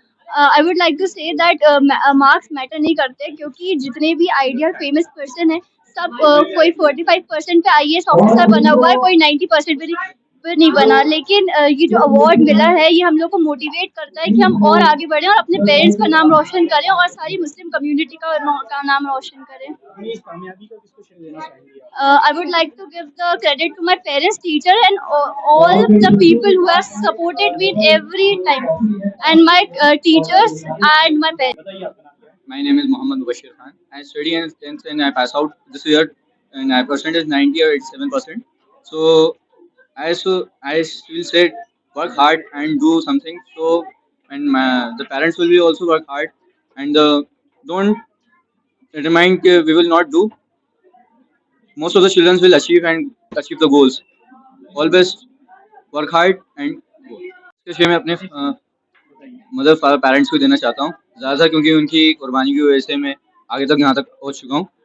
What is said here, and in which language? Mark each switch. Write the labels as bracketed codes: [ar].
[en] I would like to say that marks matter [hi] नहीं करते, क्योंकि जितने भी आइडियल फेमस पर्सन है सब कोई 45% पे IAS ऑफिसर बना हुआ है, कोई 90% पे नहीं बना। लेकिन ये जो अवार्ड मिला है ये हम लोग को मोटिवेट करता है कि हम और आगे बढ़ें और अपने पेरेंट्स का नाम रोशन करें और सारी मुस्लिम कम्युनिटी का नाम रोशन करें। [en] I would like to give the credit to my parents, teacher and all the people who have supported me in every time and my teachers and my parents. My name is Mohammad Bashir Khan. I study in 10th and I pass out this year and my percentage is 90 or 87%. So I will say work hard and do something. So and the parents will be also work hard and don't remind we will not do. Most of the children will achieve the goals. Always work hard and go. [hi] इसके मैं अपने mother father parents को देना चाहता हूँ ज़्यादा, क्योंकि उनकी कुर्बानी की वजह से मैं आगे तक यहाँ तक पहुँच चुका हूँ।